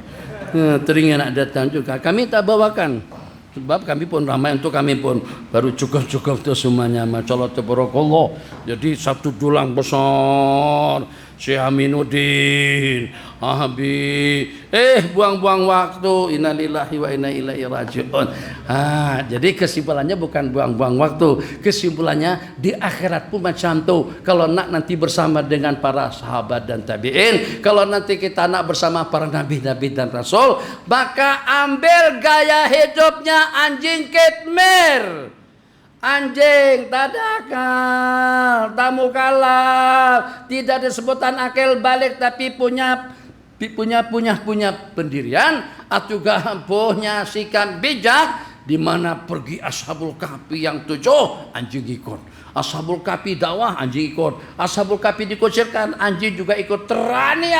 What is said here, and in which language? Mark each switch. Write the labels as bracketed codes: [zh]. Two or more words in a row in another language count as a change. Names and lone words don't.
[ms] Teringat nak datang juga. Kami tak bawakan. Sebab kami pun ramai untuk kami pun baru cukup tu semuanya. [ar] ما شاء الله تبارك الله. [ms] Jadi satu dulang besar. Syekh Aminuddin, buang-buang waktu. [ar] إنا لله وإنا إليه راجعون. [ms] Jadi kesimpulannya bukan buang-buang waktu. Kesimpulannya di akhirat pun macam tu. Kalau nak nanti bersama dengan para sahabat dan tabi'in, kalau nanti kita nak bersama para nabi-nabi dan rasul, maka ambil gaya hidupnya anjing ketmer. Anjing tak ada akal, tak mukalaf, tidak ada sebutan akal balik, tapi punya pendirian atau juga punya sikap bijak. Di mana pergi Ashabul Kahfi yang 7, anjing ikut. Ashabul Kahfi dakwah, anjing ikut. Ashabul Kahfi dikucilkan, anjing juga ikut.